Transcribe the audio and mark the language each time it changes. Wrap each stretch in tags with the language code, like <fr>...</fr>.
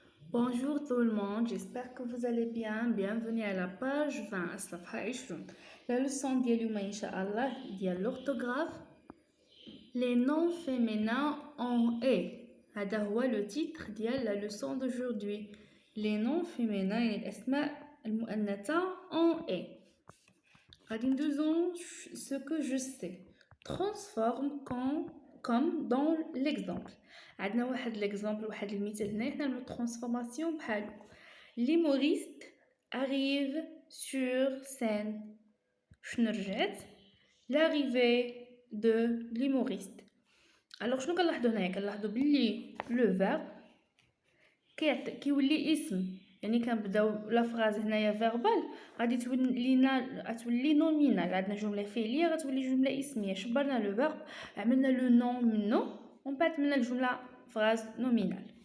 <fr>Bonjour tout le monde, j'espère que vous allez bien. Bienvenue à la page 20</fr> <ar>الصفحة 20.</ar> <fr>La leçon</fr> <ar>ديال اليوم إن شاء الله ديال l'orthographe.</ar> <fr>Les noms féminins en et.</fr> <ar>هذا هو</ar> <fr>le titre ديال la leçon d'aujourd'hui. Les noms féminins</fr> <ar>يعني الأسماء المؤنثة</ar> <fr>en et.</fr> <ar>غادي ندوزو</ar> <fr>ce que je sais. Transforme comme dans l'exemple.</fr> <ar>عندنا واحد l'exemple واحد المثال هنا حنا نعملو transformation بحالو.</ar> <fr>L'humoriste arrive sur scène.</fr> <ar>شنو رجعت؟</ar> <fr>l'arrivée de l'humoriste.</fr> <ar>alors شنو كنلاحظو هنايا؟ كنلاحظو بلي لو فيرب كيولي اسم، يعني كنبداو لا فراز هنايا فيربال غادي تولي نومينال. عندنا جمله فعليه غتولي جمله اسميه. شبرنا لو فيرب، عملنا لو نون منو، ومن بعد عملنا الجمله فراز نومينال.</ar>